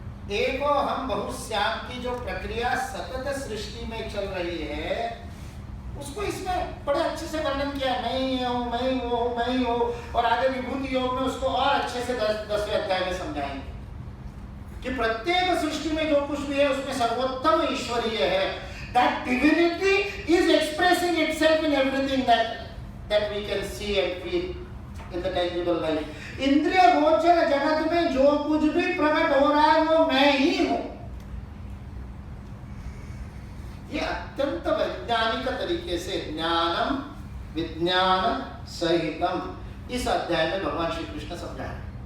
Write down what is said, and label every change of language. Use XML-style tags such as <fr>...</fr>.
<sa>एको हम बहुश्याम</sa> <hi>की जो प्रक्रिया सतत सृष्टि में चल रही है उसको इसमें बड़े अच्छे से वर्णन किया। मैं ही हूँ, मैं ही वो हूँ, मैं ही हूँ, और आगे विभूति योग में उसको और अच्छे से 10वें अध्याय में समझाएंगे कि प्रत्येक सृष्टि में जो कुछ भी है उसमें सर्वोत्तम ईश्वरीय है।</hi> <en>That divinity is expressing itself in everything that we can see and feel in the tangible life.</en> <hi>इंद्रिय गोचर जगत में जो कुछ भी प्रकट हो रहा है वो मैं ही हूँ। ये अत्यंत वैज्ञानिक तरीके से</hi> <sa>ज्ञानम विज्ञान सहितम</sa> <hi>इस अध्याय में भगवान श्री कृष्ण समझाए।</hi>